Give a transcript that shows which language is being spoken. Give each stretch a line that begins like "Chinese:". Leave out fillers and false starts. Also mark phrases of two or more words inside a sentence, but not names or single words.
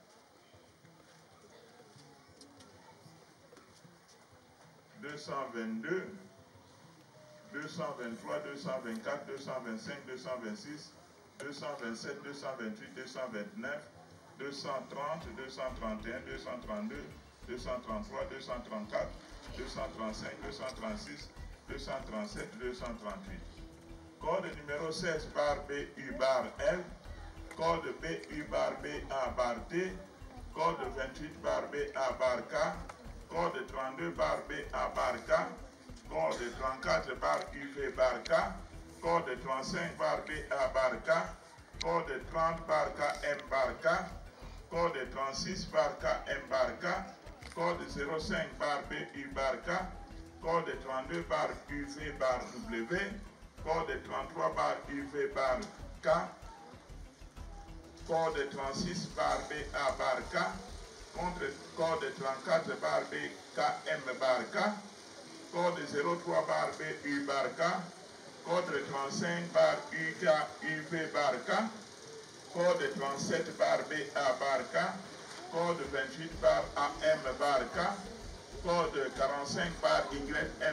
French: 222, 223, 224, 225, 226, 227, 228, 229, 230, 231, 232, 233, 234, 235, 236, 237, 238. Code numéro 16 bar BU bar L, code BU bar BA bar T, code 28 bar BA bar K, code 32 bar BA bar K, code 34 bar UV bar K, code 35 bar BA bar K, code 30 bar KM bar K, code 36 bar KM bar K, code 05 bar BU bar K, code 32 bar UV bar W, code 33 bar UV bar K, code 36 bar BA bar K, code 34 bar BKM bar K, code 03 bar BU bar K, code 35 bar UK UV bar K, code 37 bar BA bar K, code 28 bar AM bar K, code 45 bar YM